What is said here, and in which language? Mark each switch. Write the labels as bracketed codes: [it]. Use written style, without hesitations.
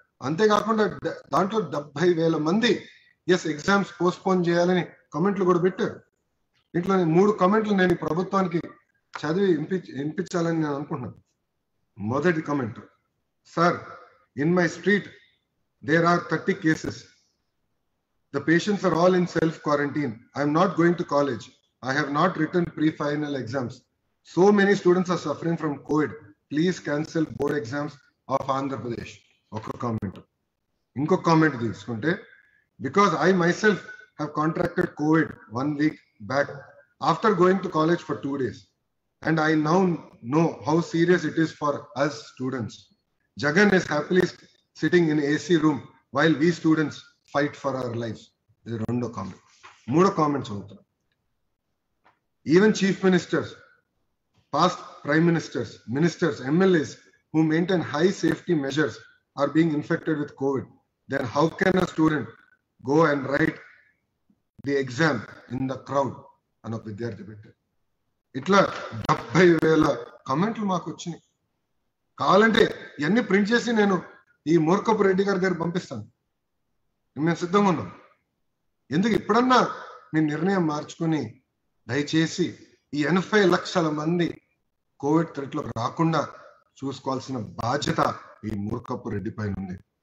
[te] అంతేకాకుండా దాంట్లో 70,000 మంది ఎగ్జామ్స్ పోస్ట్పోన్ చేయాలని కమెంట్లు కూడా పెట్టారు. ఇట్లా 3 కమెంట్లు నేను ప్రభుత్వానికి చదివి వినిపించాలని నేను అనుకుంటున్నాను. మొదటి comment, sir, [en] In my street there are 30 cases. The patients are all in self-quarantine. I am not going to college. I have not written pre-final exams. So many students are suffering from COVID. Please cancel board exams of Andhra Pradesh. Okay comment. [te] Inko comment తీసుకుంటే, [en] because I myself have contracted COVID 1 week back after going to college for 2 days. And I now know how serious it is for us students. Jagan is happily sitting in AC room while we students fight for our lives. This is [te] rendo comment. Moodo comments avutara. [en] Even chief ministers, past prime ministers, ministers, MLAs who maintain high safety measures are being infected with COVID. Then how can a student go and write the exam in the crowd? [te] Ano vidyarthi pettu. Itla 70,000 కామెంట్లు మాకు వచ్చినాయి. కావాలంటే ఇవన్నీ print చేసి నేను ఈ మూర్ఖపు రెడ్డి గారి దగ్గర పంపిస్తాను. మేము సిద్ధంగా ఉన్నాం. ఎందుకు ఇప్పుడన్నా మీ నిర్ణయం మార్చుకుని దయచేసి ఈ 80 లక్షల మంది కోవిడ్ థ్రెట్లోకి రాకుండా చూసుకోవాల్సిన బాధ్యత ఈ మూర్ఖపు రెడ్డి పైన ఉంది.